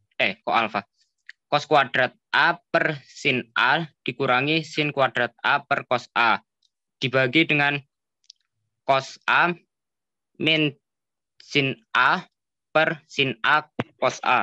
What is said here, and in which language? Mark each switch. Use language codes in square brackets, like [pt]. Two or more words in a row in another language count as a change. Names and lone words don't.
[id] cos kuadrat A per sin A dikurangi sin kuadrat A per cos A dibagi dengan cos A min sin A per sin A cos A.